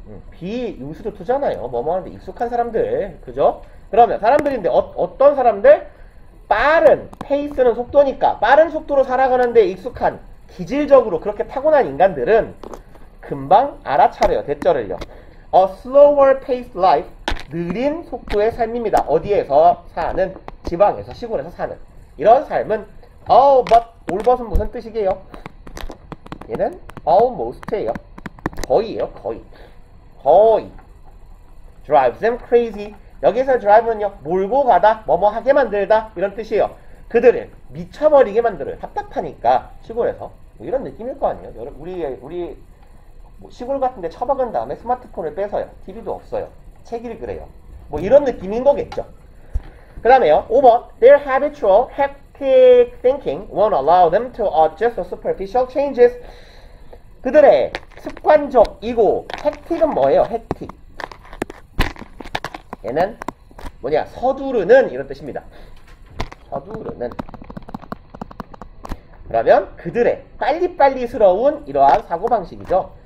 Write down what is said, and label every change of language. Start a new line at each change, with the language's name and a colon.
Korean: 비used to잖아요. 뭐뭐 하는데 익숙한 사람들, 그죠? 그러면 사람들인데 어떤 사람들? 빠른 페이스는 속도니까 빠른 속도로 살아가는데 익숙한 기질적으로 그렇게 타고난 인간들은 금방 알아차려요. 대절을요.
English: A slower paced life,
Korean: 느린 속도의 삶입니다. 어디에서 사는? 지방에서, 시골에서 사는 이런 삶은 but 올벗은 무슨 뜻이게요? 얘는 almost예요. 거의예요. 거의
English: drives them crazy.
Korean: 여기서 drive는요, 몰고 가다, 뭐뭐 하게 만들다 이런 뜻이에요. 그들을 미쳐버리게 만들어요. 답답하니까 시골에서 뭐 이런 느낌일 거 아니에요. 우리 뭐 시골 같은데 처박은 다음에 스마트폰을 빼서요. TV도 없어요. 책 읽으래요. 뭐 이런 느낌인 거겠죠. 그 다음에요.
English: 5번 Their habitual hectic thinking won't allow them to adjust to superficial changes.
Korean: 그들의 습관적이고 hectic은 뭐예요? hectic. 얘는 뭐냐? 서두르는 이런 뜻입니다. 서두르는. 그러면 그들의 빨리빨리스러운 이러한 사고방식이죠.